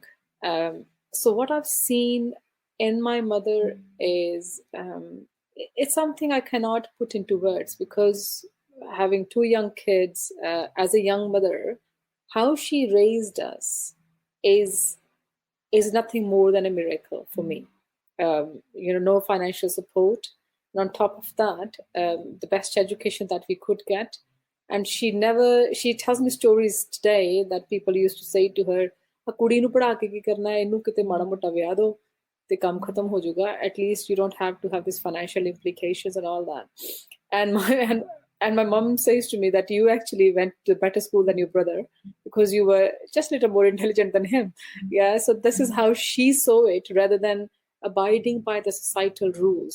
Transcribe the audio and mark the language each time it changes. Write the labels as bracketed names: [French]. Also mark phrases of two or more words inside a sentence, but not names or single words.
[English] So what I've seen in my mother is, it's something I cannot put into words, because having two young kids, as a young mother, how she raised us is nothing more than a miracle for me. No financial support. And on top of that, the best education that we could get. And she tells me stories today that people used to say to her, [Punjabi] "ਕੁੜੀ ਨੂੰ ਪੜ੍ਹਾ ਕੇ ਕੀ ਕਰਨਾ ਹੈ, ਇਹਨੂੰ ਕਿਤੇ ਮਾੜਾ ਮੋਟਾ ਵਿਆਹ ਦੋ, ਤੇ ਕੰਮ ਖ਼ਤਮ ਹੋ ਜਾਏਗਾ. [English] At least you don't have to have these financial implications and all that." And my mom says to me that you actually went to a better school than your brother because you were just a little more intelligent than him. Yeah, so this is how she saw it, rather than abiding by the societal rules.